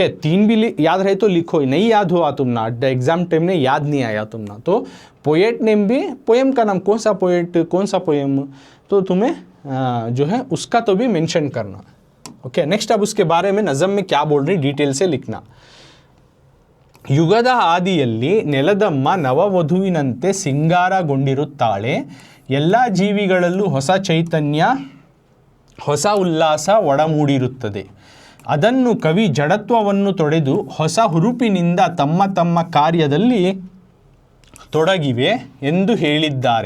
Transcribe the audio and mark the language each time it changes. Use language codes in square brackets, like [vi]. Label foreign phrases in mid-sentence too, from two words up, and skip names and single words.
[hi] 3 भी याद रहे तो लिखो, नहीं याद हुआ तुम ना, [en] exam time [hi] में याद नहीं आया तुम ना, तो [en] poet name [hi] भी, पोएम का नाम कौन सा पोएट कौन सा पोएम, तो तुम्हें जो है उसका तो भी मेंशन करना ओके। नेक्स्ट अब उसके बारे में नज़म में क्या बोल रही डिटेल से लिखना। [kn] ಯುಗದ ಆದಿಯಲ್ಲಿ ನೆಲದಮ್ಮ ನವವಧುವಿನಂತೆ ಸಿಂಗಾರಗೊಂಡಿರುತ್ತಾಳೆ, ಎಲ್ಲ ಜೀವಿಗಳಲ್ಲೂ ಹೊಸ ಚೈತನ್ಯ ಹೊಸ ಉಲ್ಲಾಸ ಒಡಮೂಡಿರುತ್ತದೆ, ಅದನ್ನು ಕವಿ ಜಡತ್ವವನ್ನು ತೊಡೆದು ಹೊಸ ಹುರುಪಿನಿಂದ ತಮ್ಮ ತಮ್ಮ ಕಾರ್ಯದಲ್ಲಿ ತೊಡಗಿವೆ ಎಂದು ಹೇಳಿದ್ದಾರೆ.